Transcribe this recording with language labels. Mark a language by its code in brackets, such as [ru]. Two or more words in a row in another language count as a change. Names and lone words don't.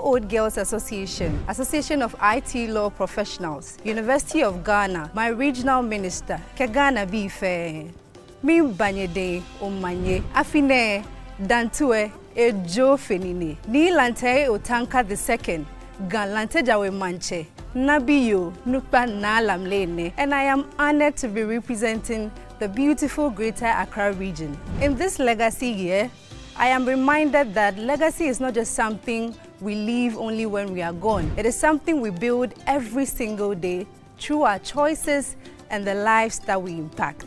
[en] Old Girls Association, Association of IT Law Professionals, University of Ghana, my regional minister, Kegana Bife, Mi Banyede Omanye, Afine, Dantue, Ejo Fenine, Ni Lante Otanka II, Galante Jawe Manche, Nabiyo Nukpa Nalamlene, and I am honored to be representing the beautiful Greater Accra region. In this legacy year, I am reminded that legacy is not just something we leave only when we are gone. It is something we build every single day through our choices and the lives that we impact.